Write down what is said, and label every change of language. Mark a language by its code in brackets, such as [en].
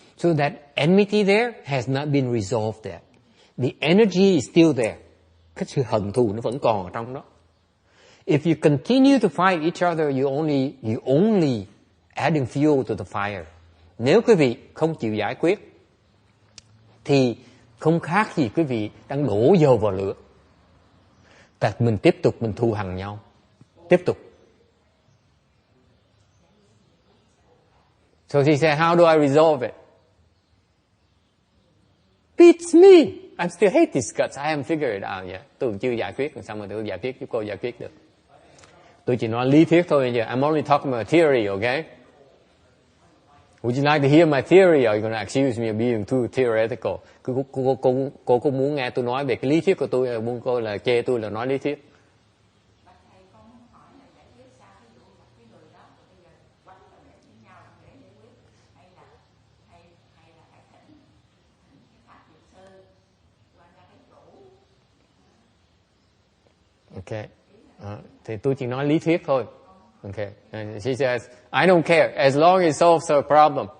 [en] So that enmity there has not been resolved there. The energy is still there. [vi] Cái sự hận thù nó vẫn còn ở trong đó. [en] If you continue to fight each other, you only adding fuel to the fire. [vi] Nếu quý vị không chịu giải quyết, thì không khác gì quý vị đang đổ dầu vào lửa. Tại mình tiếp tục mình thù hằn nhau. Tiếp tục. [en] So she said, how do I resolve it? Beats me. I still hate these guts. I haven't figured it out yet. [vi] Tôi chưa giải quyết. Xong rồi tôi giải quyết, giúp cô giải quyết được. Tôi chỉ nói lý thuyết thôi. [en] I'm only talking about theory, okay? Would you like to hear my theory? Or are you going to accuse me of being too theoretical? [vi] Cô có muốn nghe tôi nói về cái lý thuyết của tôi, hay muốn cô là chê tôi là nói lý thuyết? Okay. Thì tôi chỉ nói lý thuyết thôi. [en] Okay. And she says, I don't care as long as it solves our problem.